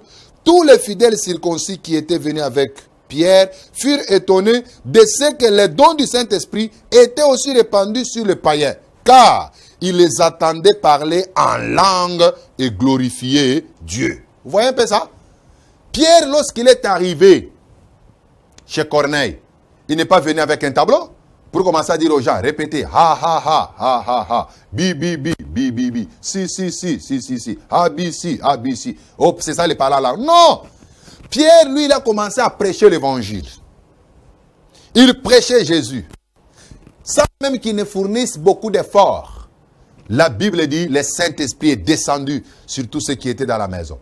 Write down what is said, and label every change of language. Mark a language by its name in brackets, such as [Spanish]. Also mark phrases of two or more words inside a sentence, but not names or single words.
[French] Tous les fidèles circoncis qui étaient venus avec Pierre furent étonnés de ce que les dons du Saint-Esprit étaient aussi répandus sur les païens, car ils les attendaient parler en langue et glorifier Dieu. Vous voyez un peu ça? Pierre, lorsqu'il est arrivé chez Corneille, il n'est pas venu avec un tableau pour commencer à dire aux gens, répétez, ha ha ha, ha ha ha, bi bi bi, bi bi bi, si si si, si si si, ha bi si, ha bi si. Oh, c'est ça les paroles là. Non! Pierre, lui, il a commencé à prêcher l'évangile. Il prêchait Jésus. Sans même qu'il ne fournisse beaucoup d'efforts. La Bible dit, le Saint-Esprit est descendu sur tous ceux qui étaient dans la maison.